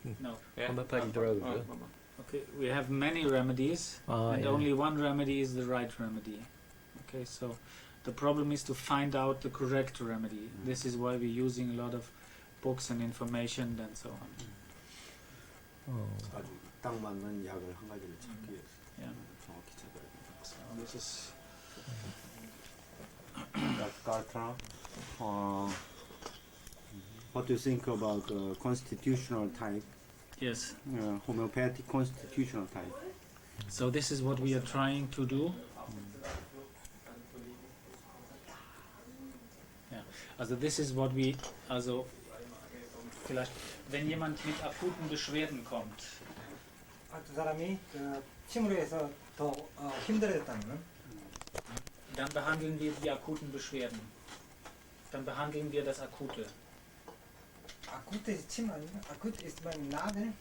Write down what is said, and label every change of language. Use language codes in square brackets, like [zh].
[en] no. Yeah. Homeopathic drugs. Okay, we have many remedies, and Yeah. only one remedy is the right remedy. Okay, so the problem is to find out the correct remedy. This is why we're using a lot of books and information and so on. Oh. [ko] 아주 딱 맞는 약을 한 가지를 찾기 위해서 [en] Yeah. [ko] 정확히 찾아야 됩니다. [en] So this is Cartra, what do you think about constitutional type, yes. homeopathic constitutional type? So this is what we are trying to do. [de] Ja, also [en] this is what we, [de] also vielleicht, wenn jemand mit akuten Beschwerden kommt, [ko] 그 사람이 그 침으로 해서 더 힘들어졌다면 [de] dann behandeln wir die akuten Beschwerden. Dann behandeln wir das Akute. [ko] 아쿠트 침 아니야? [de] 아쿠트 ist beim Nadel?